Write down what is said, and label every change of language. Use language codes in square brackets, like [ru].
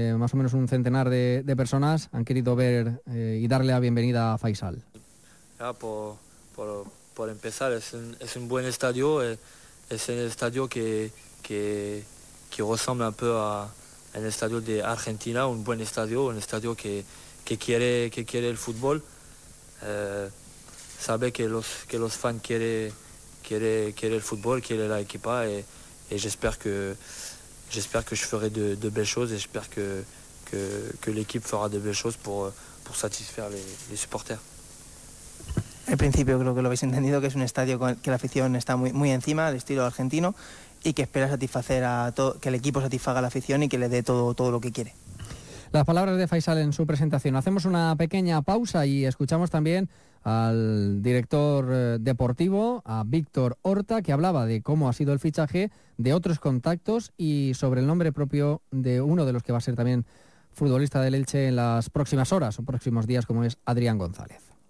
[es] Más o menos un centenar de personas han querido ver y darle la bienvenida a Faisal. Ya, por empezar, es un buen estadio, es un estadio que resemble un poco a un estadio de Argentina, un buen estadio, un estadio que quiere el fútbol. Sabe que los fans quiere el fútbol, quiere la equipa, [fr] y j'espère que je ferai de belles choses, y j'espère que l'équipe fera de belles choses pour satisfaire les supporters. [es] Al principio creo que lo habéis entendido, que es un estadio con el que la afición está muy, muy encima, al estilo argentino, y que espera satisfacer a todo, que el equipo satisfaga a la afición y que le dé todo lo que quiere. Las palabras de Faisal en su presentación. Hacemos una pequeña pausa y escuchamos también al director deportivo, a Víctor Horta, que hablaba de cómo ha sido el fichaje, de otros contactos y sobre el nombre propio de uno de los que va a ser también futbolista del Elche en las próximas horas o próximos días, como es Adrián González.